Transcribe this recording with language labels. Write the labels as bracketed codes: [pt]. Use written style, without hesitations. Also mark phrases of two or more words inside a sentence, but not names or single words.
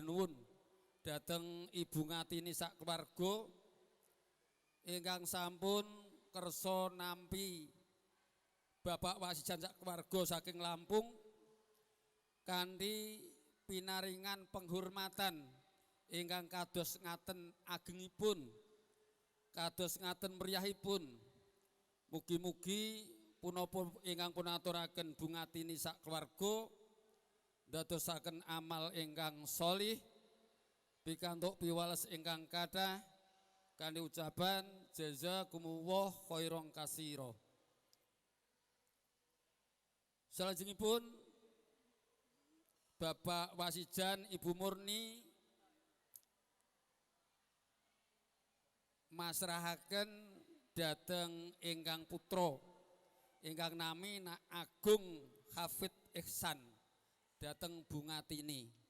[jv] nuwun dhateng Ibu Ngatini sak keluarga ingkang sampun kersa nampi Bapak Wasijan sak keluarga saking Lampung kanthi pinaringan penghormatan ingkang kados ngaten agengipun, kados ngaten meriahipun. Mugi-mugi punapa ingkang pun aturaken Bu Ngatini sak keluarga dadosaken amal ingkang sholih pikantuk piwales ingkang kathah kanthi ucapan [ar] جزاكم الله خيرا كثيرا. [jv] Salajengipun Bapak Wasijan Ibu Murni masrahaken dhateng ingkang putra ingkang nami Na Agung Hafid Ihsan dhateng Bu Ngatini.